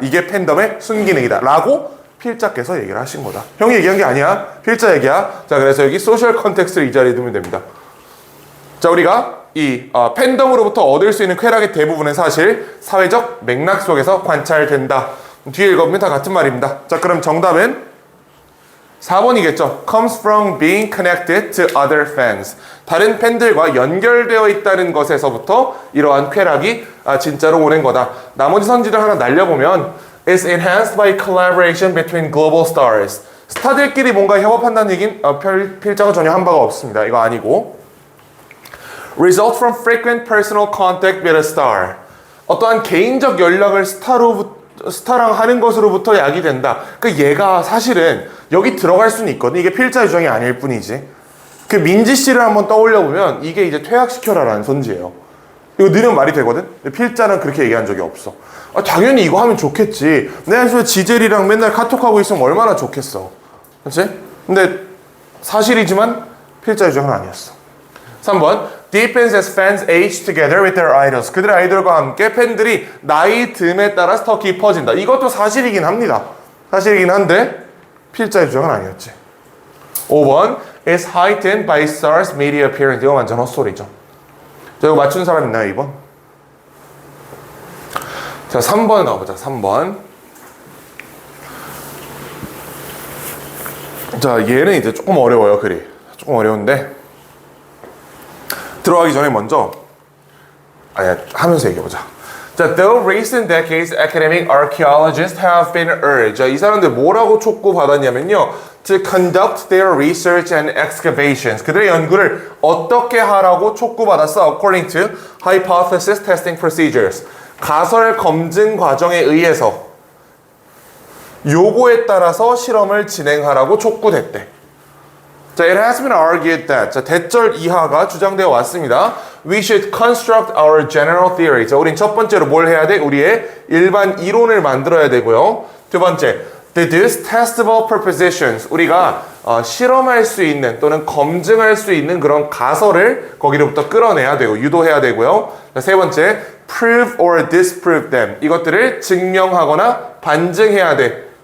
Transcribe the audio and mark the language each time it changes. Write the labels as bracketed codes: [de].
[ko] 이게 팬덤의 순기능이다. 라고 필자께서 얘기를 하신 거다. 형이 얘기한 게 아니야. 필자 얘기야. 자, 그래서 여기 소셜 컨텍스트를 이 자리에 두면 됩니다. 자, 우리가 이 팬덤으로부터 얻을 수 있는 쾌락의 대부분은 사실 사회적 맥락 속에서 관찰된다. 뒤에 읽어보면 다 같은 말입니다. 자, 그럼 정답은 4번이겠죠. [en] comes from being connected to other fans. [ko] 다른 팬들과 연결되어 있다는 것에서부터 이러한 쾌락이 진짜로 오는 거다. 나머지 선지를 하나 날려보면 [en] is enhanced by collaboration between global stars. [ko] 스타들끼리 뭔가 협업한다는 얘기는 필자가 전혀 한 바가 없습니다. 이거 아니고 [en] result from frequent personal contact with a star. [ko] 어떠한 개인적 연락을 스타랑 하는 것으로부터 야기된다. 그 얘가 사실은 여기 들어갈 수는 있거든. 이게 필자 유형이 아닐 뿐이지. 그 민지 씨를 한번 떠올려 보면 이게 이제 퇴학시켜라라는 선지예요. 이거 느는 말이 되거든. 근데 필자는 그렇게 얘기한 적이 없어. 아, 당연히 이거 하면 좋겠지. 내가 지금 지젤이랑 맨날 카톡하고 있으면 얼마나 좋겠어. 그렇지? 근데 사실이지만 필자 유형은 아니었어. [en] 3번 deepens as fans age together with their idols. [ko] 그들의 아이돌과 함께 팬들이 나이 듦에 따라서 더 깊어진다. 이것도 사실이긴 합니다. 사실이긴 한데 필자 유형은 아니었지. [en] 5번 is heightened by stars media appearance. [ko] 이거 완전 헛소리죠. 자, 이거 맞춘 사람 있나요? 2번? 자, 3번 가보자. 3번. 자, 얘는 이제 조금 어려워요. 글이 조금 어려운데 들어가기 전에 먼저 하면서 얘기해보자. [en] 자, though recent decades academic archaeologists have been urged. [ko] 자, 이 사람들 뭐라고 촉구받았냐면요. [en] to conduct their research and excavations. [ko] 그들의 연구를 어떻게 하라고 촉구받았어? [en] according to hypothesis testing procedures. [ko] 가설 검증 과정에 의해서 요거에 따라서 실험을 진행하라고 촉구됐대. [en] 자, it has been argued that. [ko] 자, 대절 이하가 주장되어 왔습니다. [en] We should construct our general theory. [ko] 자, 우린 첫 번째로 뭘 해야 돼? 우리의 일반 이론을 만들어야 되고요. 두 번째, [en] deduce testable propositions. [ko] 우리가 실험할 수 있는 또는 검증할 수 있는 그런 가설을 거기로부터 끌어내야 되고 유도해야 되고요. [en] 자, [ko] 세 번째, [en] prove or disprove them. [ko] 이것들을 증명하거나 반증해야 돼.